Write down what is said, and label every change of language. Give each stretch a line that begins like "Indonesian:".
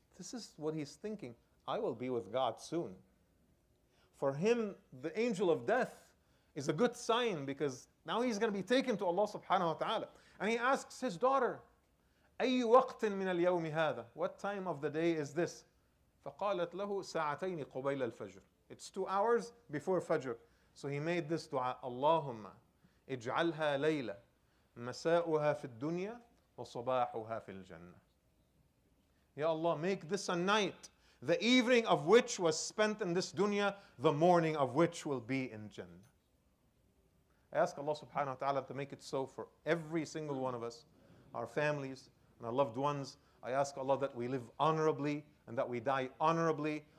English: This is what he's thinking. I will be with God soon. For him, the angel of death is a good sign, because now he's going to be taken to Allah subhanahu wa ta'ala. And he asks his daughter,
Arabic: أي وقت من اليوم هذا?
English: What time of the day is this?
Arabic: فقالت له ساعتين قبيل الفجر.
English: It's 2 hours before Fajr. So he made this dua,
Arabic: اللهم اجعلها ليلة مساؤها في الدنيا وصباحها في الجنة.
English: Ya Allah, make this a night, the evening of which was spent in this dunya, the morning of which will be in Jannah. I ask Allah subhanahu wa ta'ala to make it so for every single one of us, our families and our loved ones. I ask Allah that we live honorably and that we die honorably.